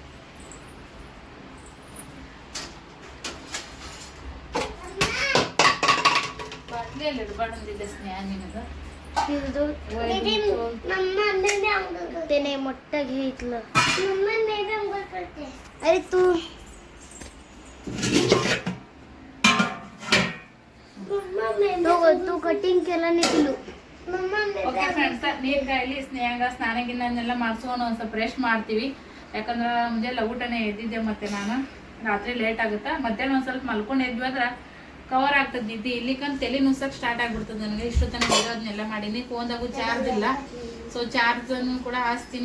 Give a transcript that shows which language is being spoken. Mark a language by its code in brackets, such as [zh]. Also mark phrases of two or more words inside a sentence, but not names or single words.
[kn] ಬಾಟ್ಲಿಯಲ್ಲಿ ಇಡಬಾರ್ದಂದಿದ್ದೆ ಸ್ನೇಹ ನಿನಗೆ. [mr] त्याने मोठं घेतलं. अरे तू तू कटिंग केला नाही तुला. [en] okay friends, [kn] ನೀರು ಕಾಯಿಲಿ ಸ್ನೇಹಂಗ ಸ್ನಾನ ಗಿನ್ನನ್ನೆಲ್ಲ ಮಾಡಿಸ್ಕೊಂಡು ಒಂದು ಸ್ವಲ್ಪ ರೆಸ್ಟ್ ಮಾಡ್ತೀವಿ. ಯಾಕಂದ್ರೆ ಮುಂಜಾನೆ ಊಟನೇ ಎದ್ದಿದ್ದೆ, ಮತ್ತೆ ನಾನು ರಾತ್ರಿ ಲೇಟ್ ಆಗುತ್ತಾ. ಮಧ್ಯಾಹ್ನ ಒಂದು ಸ್ವಲ್ಪ ಮಲ್ಕೊಂಡು ಎದ್ವಿ ಅಂದ್ರೆ ಕವರ್ ಆಗ್ತದೆ ನಿದ್ದೆ. ಇಲ್ಲಿಕಂತ ತಲೆ ನುಸಕ್ಕೆ ಸ್ಟಾರ್ಟ್ ಆಗ್ಬಿಡ್ತದೆ ನನಗೆ. ಇಷ್ಟೊತ್ತನ ಇರೋದನ್ನೆಲ್ಲ ಮಾಡೀನಿ. ಫೋನ್ದಾಗೂ ಚಾರ್ಜ್ ಇಲ್ಲ. ಸೊ ಚಾರ್ಜನ್ನು ಕೂಡ ಹಾಸ್ತೀನಿ.